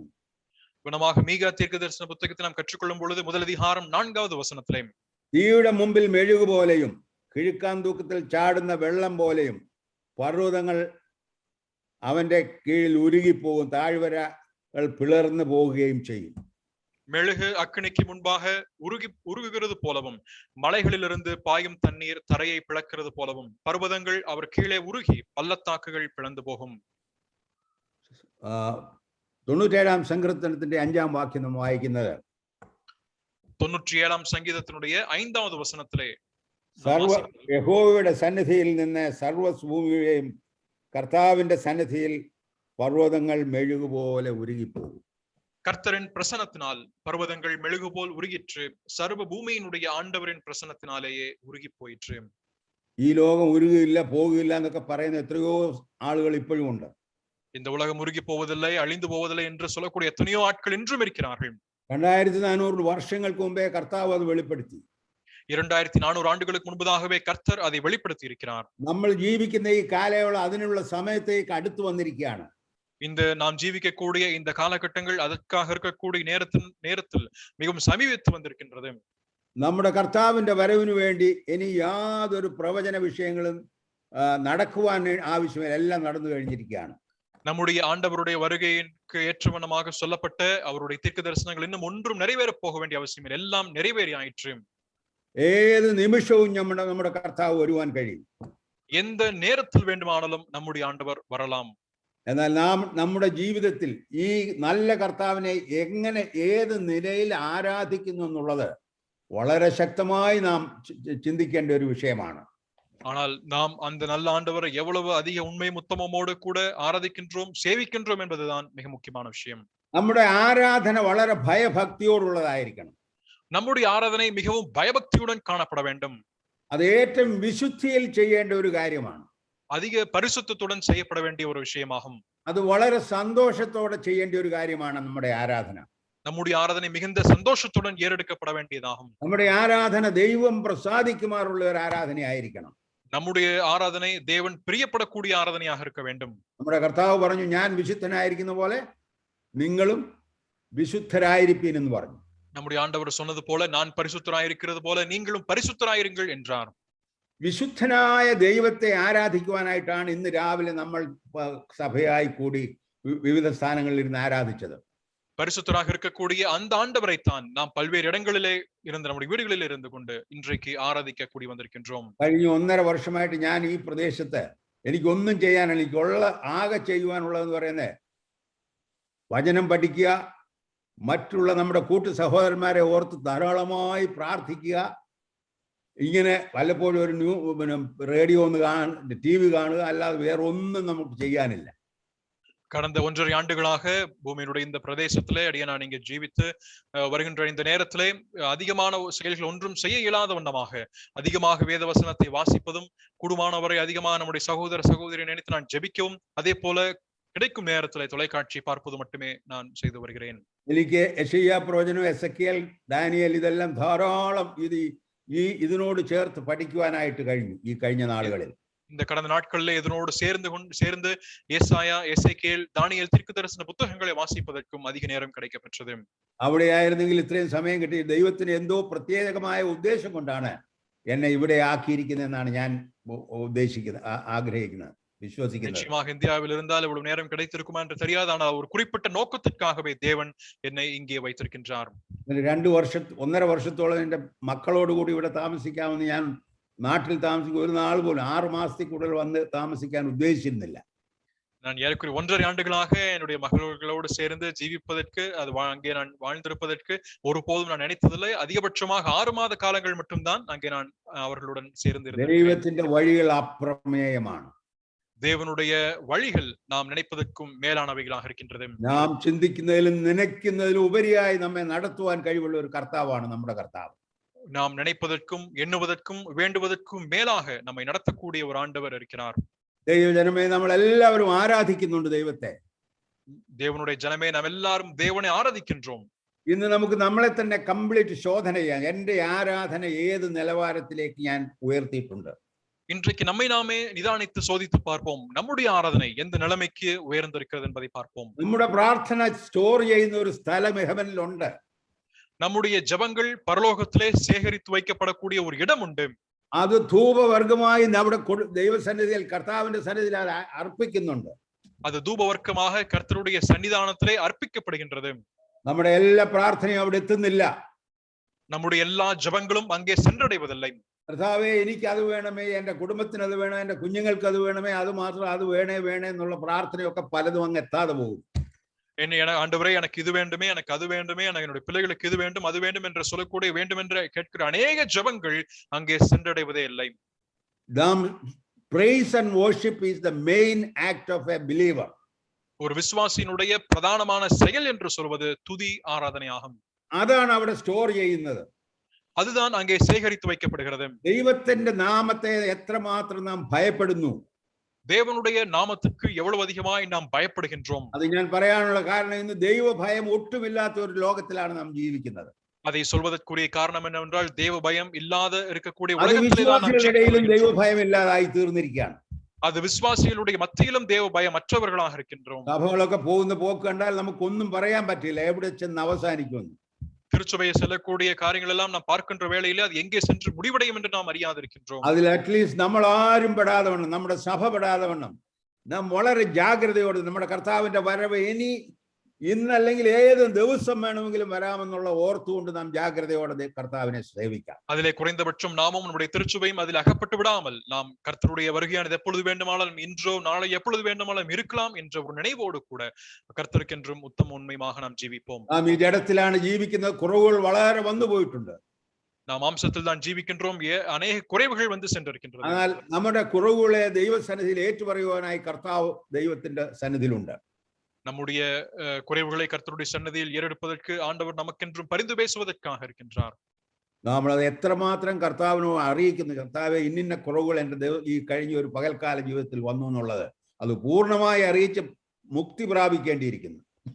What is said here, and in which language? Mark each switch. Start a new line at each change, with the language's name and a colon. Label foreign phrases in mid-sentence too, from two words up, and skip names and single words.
Tamil: குணமாக மீகா தீர்க்கதரிசன புத்தகத்தை நாம் கற்றுக்கொள்ளும் பொழுது முதல் அதிகாரம் 4வது வசனத்திலே,
Malayalam: തീയുടെ മുമ്പിൽ മെഴുകു പോലെയും കിഴുക്കാൻ തൂക്കത്തിൽ ചാടുന്ന വെള്ളം പോലെയും പർവ്വതങ്ങൾ അവന്റെ കീഴിൽ ഉരുകിപ്പോകും, താഴ്വരകൾ പിളർന്നു പോവുകയും ചെയ്യും.
Tamil: மெழுகு அக்கினிக்கு முன்பாக உருகுகிறது போலவும் மலைகளிலிருந்து பாயும் தண்ணீர் தரையை பிளக்கிறது போலவும் பர்வதங்கள் அவர் கீழே உருகி பள்ளத்தாக்குகள் பிளந்து போகும்.
Malayalam: 97-ാം സങ്കീർത്തനത്തിന്റെ 5-ാം വാക്യം നാം വായിക്കുന്നത്,
Tamil: 97-ஆம் சங்கீதத்தினுடைய 5வது வசனத்திலே,
Malayalam: യഹോവയുടെ സന്നിധിയിൽ നിന്ന് സർവ്വഭൂമിയെയും കർത്താവിന്റെ സന്നിധിയിൽ പർവ്വതങ്ങൾ മെഴുകുപോലെ ഉരുകിപ്പോകും.
Tamil: கர்த்தரின் பிரசனத்தினால் பர்வதங்கள் மெழுகு போல் உருகிற்று, சர்வ பூமியினுடைய ஆண்டவரின் பிரசனத்தினாலேயே உருகி போயிற்று.
Malayalam: ഈ ലോകം ഉരുകില്ല പോകില്ല എന്നൊക്കെ പറയുന്ന എത്രയോ ആളുകൾ ഇപ്പോഴും ഉണ്ട്.
Tamil: இந்த உலகம் உருகி போவதில்லை, அழிந்து போவதில்லை என்று சொல்லக்கூடிய எத்தனையோ ஆட்கள் இன்றும் இருக்கிறார்கள்.
Malayalam: 2400 വർഷങ്ങൾക്ക് മുമ്പേ കർത്താവ് അത് വെളിപ്പെടുത്തി.
Tamil: 2400 ஆண்டுகளுக்கு முன்பதாகவே கர்த்தர் அதை வெளிப்படுத்தி இருக்கிறார்.
Malayalam: നമ്മൾ ജീവിക്കുന്ന ഈ കാലയളവ് അതിനുള്ള സമയത്തേക്ക് അടുത്തു വന്നിരിക്കുകയാണ്.
Tamil: இந்த நாம் ஜீவிக்கக்கூடிய இந்த காலகட்டங்கள் அதற்காக இருக்கக்கூடிய நேரத்தில் மிகவும் சமீபித்து வந்திருக்கின்றது.
Malayalam: നമ്മുടെ കർത്താവിന്റെ വരവിനു വേണ്ടി ഇനി യാതൊരു പ്രവചന വിഷയങ്ങളും നടക്കുവാൻ ആവശ്യമില്ല, എല്ലാം നടന്നു കഴിഞ്ഞിരിക്കുകയാണ്.
Tamil: நம்முடைய ஆண்டவருடைய வருகைக்கு ஏற்றவனமாக சொல்லப்பட்ட அவருடைய தீர்க்க தரிசனங்கள் இன்னும் ஒன்றும் நிறைவேற போக வேண்டிய அவசியம் இல்லை, எல்லாம் நிறைவேறி ஆயிற்று.
Malayalam: ഏത് നിമിഷവും നമ്മുടെ കർത്താവ് വരുവാൻ കഴിയും.
Tamil: எந்த நேரத்தில் வேண்டுமானாலும் நம்முடைய ஆண்டவர் வரலாம்.
Malayalam: എന്നാൽ നാം നമ്മുടെ ജീവിതത്തിൽ ഈ നല്ല കർത്താവിനെ എങ്ങനെ ഏത് നിലയിൽ ആരാധിക്കുന്നു എന്നുള്ളത് വളരെ ശക്തമായി നാം ചിന്തിക്കേണ്ട ഒരു വിഷയമാണ്.
Tamil: ஆனால் நாம் அந்த நல்ல ஆண்டவரை எவ்வளவு அதிக உண்மை உத்தமமோடு கூட ஆராதிக்கின்றோம், சேவிக்கின்றோம் என்பதுதான் மிக முக்கியமான விஷயம்.
Malayalam: നമ്മുടെ ആരാധന വളരെ ഭയഭക്തിയോടുള്ളതായിരിക്കണം.
Tamil: நம்முடைய ஆராதனை மிகவும் பயபக்தியுடன் காணப்பட வேண்டும்.
Malayalam: അത് ഏറ്റവും വിശുദ്ധിയിൽ ചെയ്യേണ്ട ഒരു കാര്യമാണ്.
Tamil: அதிக பரிசுத்தத்துடன் செய்யப்பட வேண்டிய ஒரு விஷயமாகும்.
Malayalam: அது വളരെ സന്തോഷത്തോടെ ചെയ്യേണ്ട ഒരു കാര്യമാണ് നമ്മുടെ ആരാധന.
Tamil: நம்முடைய ஆராதனை மிகுந்த சந்தோஷத்துடன் ஏறெடுக்கப்பட வேண்டியதாகும்.
Malayalam: നമ്മുടെ ആരാധന ദൈവം പ്രസാദിക്കുമാറുള്ള ഒരു ആരാധനയായിരിക്കണം.
Tamil: நம்முடைய ஆராதனை தேவன் பிரியப்படக்கூடிய ஆராதனையாக இருக்க வேண்டும்.
Malayalam: നമ്മുടെ കർത്താവ് പറഞ്ഞു, ഞാൻ വിശുദ്ധനായിരിക്കുന്ന പോലെ നിങ്ങളും വിശുദ്ധരായിരിപ്പീൻ എന്ന് പറഞ്ഞു.
Tamil: நம்முடைய ஆண்டவர் சொன்னது போல, நான் பரிசுத்தராயிருக்கிறது போல நீங்களும் பரிசுத்தராயிருங்கள் என்றார்.
Malayalam: വിശുദ്ധനായ ദൈവത്തെ ആരാധിക്കുവാനായിട്ടാണ് ഇന്ന് രാവിലെ നമ്മൾ സഭയായി കൂടി വിവിധ സ്ഥാനങ്ങളിൽ ഇരുന്ന് ആരാധിച്ചത്.
Tamil: பரிசுத்தராக இருக்கக்கூடிய அந்த ஆண்டவரைத்தான் நாம் பல்வேறு இடங்களிலே இருந்து நம்முடைய வீடுகளில் இருந்து கொண்டு இன்றைக்கு ஆராதிக்க கூடி வந்திருக்கின்றோம்.
Malayalam: കഴിഞ്ഞ 1.5 വർഷമായിട്ട് ഞാൻ ഈ പ്രദേശത്ത് എനിക്കൊന്നും ചെയ്യാൻ, എനിക്കുള്ള ആകെ ചെയ്യുവാനുള്ളതെന്ന് പറയുന്നത് വചനം പഠിക്കുക, മറ്റുള്ള നമ്മുടെ കൂട്ടു സഹോദരന്മാരെ ഓർത്ത് ധാരാളമായി പ്രാർത്ഥിക്കുക, ഇങ്ങനെ വല്ലപ്പോഴും ഒരു റേഡിയോ ഒന്ന് TV കാണുക, അല്ലാതെ വേറെ ഒന്നും നമുക്ക് ചെയ്യാനില്ല.
Tamil: கடந்த 1.5 ஆண்டுகளாக பூமியினுடைய இந்த பிரதேசத்திலே நான் இங்கே ஜீவித்து வருகின்ற இந்த நேரத்திலே அதிகமான செயல்கள் ஒன்றும் செய்ய இயலாத வண்ணமாக அதிகமாக வேத வசனத்தை வாசிப்பதும், கூடுமானவரை அதிகமாக நம்முடைய சகோதர சகோதரியை நினைத்து நான் ஜெபிக்கவும், அதே போல கிடைக்கும் நேரத்திலே தொலைக்காட்சி பார்ப்பது மட்டுமே நான் செய்து வருகிறேன்.
Malayalam: എനിക്ക് യെശയ്യാ പ്രവചനം, എസെക്കിയേൽ, ദാനിയേൽ ഇതെല്ലാം ധാരാളം ഇതിനോട് ചേർത്ത് പഠിക്കുവാനായിട്ട് കഴിഞ്ഞു ഈ കഴിഞ്ഞ നാളുകളിൽ.
Tamil: இந்த கடந்த நாட்களில் இதனோடு சேர்ந்து ஏசாயா, எசேக்கியேல், தானியேல் தீர்க்கதரிசன புத்தகங்களை வாசிப்பதற்கும் அதிக நேரம் கிடைக்கப்பெற்றது.
Malayalam: അവിടെയായിരുന്നെങ്കിൽ ഇത്രയും സമയം കിട്ടി. ദൈവത്തിന് എന്തോ പ്രത്യേകമായ ഉദ്ദേശം കൊണ്ടാണ് എന്നെ ഇവിടെ ആക്കിയിരിക്കുന്നതെന്നാണ് ഞാൻ ഉദ്ദേശിക്കുന്നത്, ആഗ്രഹിക്കുന്നത്, വിശ്വസിക്കുന്നത്.
Tamil: நிச்சயமாக இந்தியாவில் இருந்தால் இவ்வளவு நேரம் கிடைத்திருக்குமா என்று தெரியாது. ஆனால் ஒரு குறிப்பிட்ட நோக்கத்திற்காகவே தேவன் என்னை இங்கே வைத்திருக்கின்றார்.
Malayalam: 1.5 വർഷത്തോളം എന്റെ മക്കളോടുകൂടി ഇവിടെ താമസിക്കാമെന്ന് ഞാൻ നാട്ടിൽ താമസിക്കും ഒരു നാൾ പോലും 6 മാസത്തിൽ കൂടുതൽ വന്ന് താമസിക്കാൻ ഉദ്ദേശിച്ചിരുന്നില്ല.
Tamil: நான் ஏறக்குறைய 1.5 ஆண்டுகளாக என்னுடைய மகளோடு சேர்ந்து ஜீவிப்பதற்கு, அது அங்கே நான் வாழ்ந்திருப்பதற்கு ஒருபோதும் நான் நினைத்ததில்லை. அதிகபட்சமாக 6 மாத காலங்கள் மட்டும்தான் அங்கே நான் அவர்களுடன் சேர்ந்து இருந்தேன்.
Malayalam: ദൈവത്തിന്റെ വഴികൾ അപ്രമേയമാണ്.
Tamil: தேவனுடைய வழிகள் நாம் நினைப்பதற்கும் மேலானவைகளாக இருக்கின்றது.
Malayalam: നാം ചിന്തിക്കുന്നതിലും നനയ്ക്കുന്നതിലും ഉപരിയായി നമ്മെ നടത്തുവാൻ കഴിവുള്ള ഒരു കർത്താവാണ് നമ്മുടെ കർത്താവ്.
Tamil: நாம் நினைப்பதற்கும் எண்ணுவதற்கும் வேண்டுவதற்கும் மேலாக நம்மை நடத்தக்கூடிய ஒரு ஆண்டவர் இருக்கிறார்.
Malayalam: ദൈവജനമേ, നമ്മൾ എല്ലാവരും ആരാധിക്കുന്നുണ്ട് ദൈവത്തെ.
Tamil: தேவனுடைய ஜனமே, நாம் எல்லாரும் தேவனை ஆராதிக்கின்றோம்.
Malayalam: ഇന്ന് നമുക്ക് നമ്മളെ തന്നെ കംപ്ലീറ്റ് ശോധന ചെയ്യാം. എന്റെ ആരാധന ഏത് നിലവാരത്തിലേക്ക് ഞാൻ ഉയർത്തിയിട്ടുണ്ട്.
Tamil: இன்றைக்கு நம்மை நாமே நிதானித்து சோதித்து பார்ப்போம். நம்முடைய ஆராதனை எந்த நிலைமைக்கு உயர்ந்திருக்கிறது என்பதை பார்ப்போம்.
Malayalam: നമ്മുടെ പ്രാർത്ഥന സ്റ്റോർ ചെയ്യുന്ന ഒരു സ്ഥലം ഹെവനിലുണ്ട്.
Tamil: நம்முடைய ஜெபங்கள் பரலோகத்திலே சேகரித்து வைக்கப்படக்கூடிய ஒரு இடம் உண்டு.
Malayalam: അത് ധൂപവർഗമായി നമ്മുടെ ദൈവസന്നിധിയിൽ, കർത്താവിന്റെ സന്നിധിയിൽ അർപ്പിക്കുന്നുണ്ട്.
Tamil: அது தூபவர்க்கமாக கர்த்தருடைய சன்னிதானத்திலே அர்ப்பிக்கப்படுகின்றது.
Malayalam: നമ്മുടെ എല്ലാ പ്രാർത്ഥനയും അവിടെ എത്തുന്നില്ല.
Tamil: நம்முடைய எல்லா ஜெபங்களும் அங்கே சென்றடைவதில்லை.
Malayalam: കർത്താവേ, എനിക്ക് അത് വേണമേ, എന്റെ കുടുംബത്തിന് അത് വേണം, എന്റെ കുഞ്ഞുങ്ങൾക്ക് അത് വേണമേ, അത് മാത്രം, അത് വേണേ എന്നുള്ള പ്രാർത്ഥനയൊക്കെ പലതും അങ്ങ് എത്താതെ പോകും.
Tamil: ஆண்டவரே, எனக்கு இது வேண்டுமே, எனக்கு அது வேண்டுமே, எனக்கு என்னுடைய பிள்ளைகளுக்கு இது வேண்டும், அது வேண்டும் என்று சொல்லக்கூடிய வேண்டும் என்று கேட்கிற அநேக ஜெபங்கள் அங்கே சென்றடைவதே இல்லை.
English: Praise and worship is the main act of a believer.
Tamil: ஒரு விசுவாசியினுடைய பிரதானமான செயல் என்று சொல்வது துதி ஆராதனையாகும்.
Malayalam: അതാണ് അവിടെ സ്റ്റോർ ചെയ്യുന്നത്.
Tamil: அதுதான் அங்கே சேகரித்து வைக்கப்படுகிறது.
Malayalam: ദൈവത്തിന്റെ നാമത്തെ എത്രമാത്രം നാം ഭയപ്പെടുന്നു,
Tamil: தேவனுடைய நாமத்துக்கு எவ்வளவு அதிகமாய் நாம் பயப்படுகின்றோம்.
Malayalam: അത് ഞാൻ പറയാനുള്ള കാരണം, ഇന്ന് ദൈവഭയം ഒട്ടുമില്ലാത്ത ഒരു ലോകത്തിലാണ് നാം ജീവിക്കുന്നത്.
Tamil: அதை சொல்வதற்குரிய காரணம் என்னவென்றால், தேவ பயம் இல்லாத இருக்கக்கூடிய
Malayalam: വിശ്വാസികളുടെയിലും ദൈവഭയം ഇല്ലാതായി തീർന്നിരിക്കുകയാണ്.
Tamil: அது விசுவாசிகளுடைய மத்தியிலும் தேவ பயம் மற்றவர்களாக இருக்கின்றோம்.
Malayalam: സഭകളൊക്കെ പോകുന്ന പോക്ക് കണ്ടാൽ നമുക്കൊന്നും പറയാൻ പറ്റില്ല, എവിടെ ചെന്ന് അവസാനിക്കുമെന്ന്.
Tamil: திருச்சபையை செல்லக்கூடிய காரியங்கள் எல்லாம் நாம் பார்க்கின்ற வேளையிலே அது எங்கே சென்று முடிவடையும் என்று நாம் அறியாதிருக்கின்றோம்.
Malayalam: അതിൽ അറ്റ്ലീസ്റ്റ് നമ്മൾ ആരും പെടാതെ വണ്ണം, നമ്മുടെ സഭ പെടാതെ വണ്ണം നാം വളരെ ജാഗ്രതയോടെ നമ്മുടെ കർത്താവിന്റെ വരവ് ഇന്നല്ലെങ്കിൽ ഏത് ദിവസം വേണമെങ്കിലും വരാമെന്നുള്ള ഓർത്തുകൊണ്ട് നാം ജാഗ്രതയോടെ കർത്താവിനെ സേവിക്കാം.
Tamil: அதிலே குறைந்தபட்சம் நாமும் நம்முடைய திருச்சபையும் அதில் அகப்பட்டு விடாமல் நாம் கர்த்தருடைய வருகையானது எப்பொழுது வேண்டுமானாலும், இன்றோ நாளை எப்பொழுது வேண்டுமானாலும் இருக்கலாம் என்ற ஒரு நினைவோடு கூட கர்த்தருக்கென்றும் உத்தம உண்மையாக நாம் ஜீவிப்போம்.
Malayalam: നാം ഈ ജഡത്തിലാണ് ജീവിക്കുന്നത്. കുറവുകൾ വളരെ വന്നു പോയിട്ടുണ്ട്.
Tamil: நாம் மாம்சத்தில் தான் ஜீவிக்கின்றோம். அநேக குறைவுகள் வந்து சென்றிருக்கின்றன.
Malayalam: എന്നാൽ നമ്മുടെ കുറവുകളെ ദൈവസന്നിധിയിൽ ഏറ്റുപറയുവാനായി കർത്താവ് ദൈവത്തിന്റെ സന്നിധിയിലുണ്ട്.
Tamil: நம்முடைய குறைவுகளை கர்த்தருடைய சன்னதியில் ஏறெடுப்பதற்கு ஆண்டவர் நமக்கென்றும் பரிந்து பேசுவதற்காக இருக்கின்றார்.
Malayalam: നമ്മളത് എത്രമാത്രം കർത്താവിനോട് അറിയിക്കുന്നു, കർത്താവെ ഇന്നിന്ന കുറവുകൾ എൻ്റെ ഈ കഴിഞ്ഞ ഒരു പകൽക്കാല ജീവിതത്തിൽ വന്നു എന്നുള്ളത് അത് പൂർണ്ണമായി അറിയിച്ച് മുക്തി പ്രാപിക്കേണ്ടിയിരിക്കുന്നു.